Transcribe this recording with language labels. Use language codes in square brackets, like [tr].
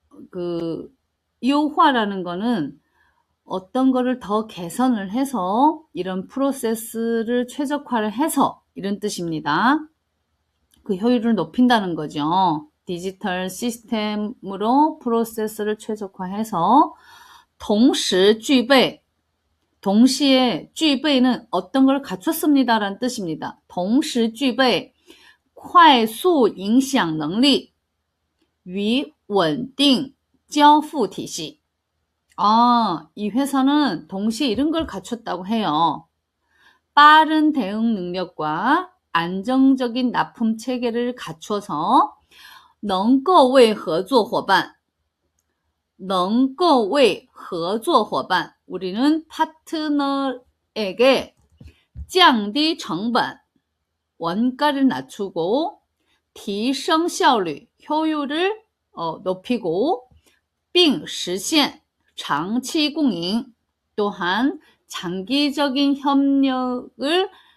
[ko] 그优化라는 거는 어떤 거를 더 개선을 해서 이런 프로세스를 최적화를 해서 이런 뜻입니다. 그 효율을 높인다는 거죠. 디지털 시스템으로 프로세스를 최적화해서 [zh] 同时具备, [ko] 동시에 具备는 어떤 걸 갖췄습니다 라는 뜻입니다. [zh] 同时具备快速影响能力与稳定交付体系. [ko] 이 회사는 동시에 이런 걸 갖췄다고 해요. 빠른 대응 능력과 안정적인 납품 체계를 갖춰서 [zh] 能够为合作伙伴, 能够为合作伙伴, [ko] 우리는 파트너에게 [zh] 降低成本, [ko] 원가를 낮추고 [zh] 提升效率, [ko] 효율을 높이고 [zh] 并实现长期共赢, [ko] 또한 장기적인 협력을